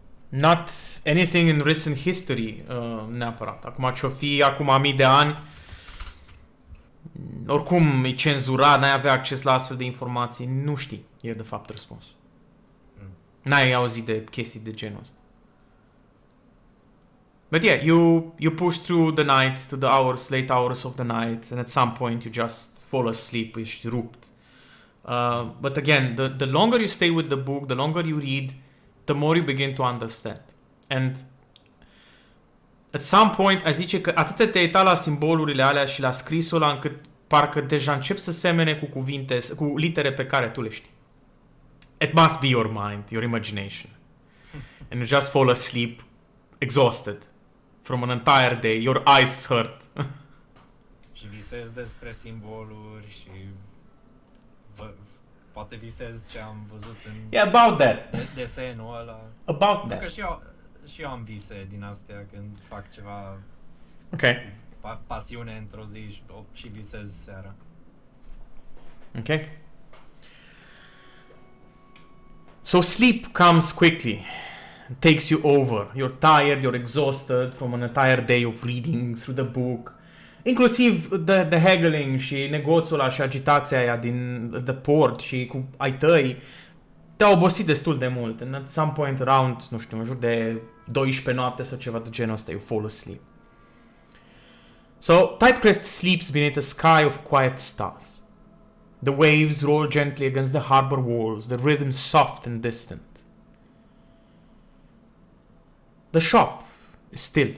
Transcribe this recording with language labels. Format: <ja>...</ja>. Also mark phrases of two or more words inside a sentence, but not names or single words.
<en>Not anything in recent history,</en> <ro>neapărat. Acum ce-o fi, acum mii de ani, oricum e cenzurat, n-ai avea acces la astfel de informații, nu știi, e de fapt răspunsul. N-ai auzit de chestii de genul ăsta.</ro> <en>But yeah, you push through the night to the late hours of the night, and at some point you just fall asleep,</en> <ro>ești rupt.</ro> <en>But again, the longer you stay with the book, the longer you read, the more you begin to understand. And at some point,</en> <ro>aș zice că atât te-ai uitat la simbolurile alea și la scrisul ăla încât parcă deja încep să semene cu cuvinte, cu litere pe care tu le știi.</ro> <en>It must be your mind, your imagination. And you just fall asleep, exhausted from an entire day. Your eyes hurt.</en> <ro>Și visezi despre simboluri și poate visezi ce am văzut în</ro> <en>about that.</en> <ro>desenul ăla.</ro> <en>About that.</en> <ro>Că și eu am vise din astea când fac ceva pasiune într-o zi și visez seara.</ro> <en>Okay. So sleep comes quickly, takes you over. You're tired, you're exhausted from an entire day of reading through the book.</en> <ro>Inclusiv</ro> <en>the haggling</en> <ro>și negoțul ăla și agitația aia din</ro> <en>the port</en> <ro>și cu ai tăi te-a obosit destul de mult.</ro> <en>And at some point around,</en> <ro>nu știu, în jur de 12 noapte sau ceva de genul ăsta,</ro> <en>you fall asleep. So, Tightcrest sleeps beneath a sky of quiet stars. The waves roll gently against the harbor walls, the rhythm soft and distant. The shop is still.</en>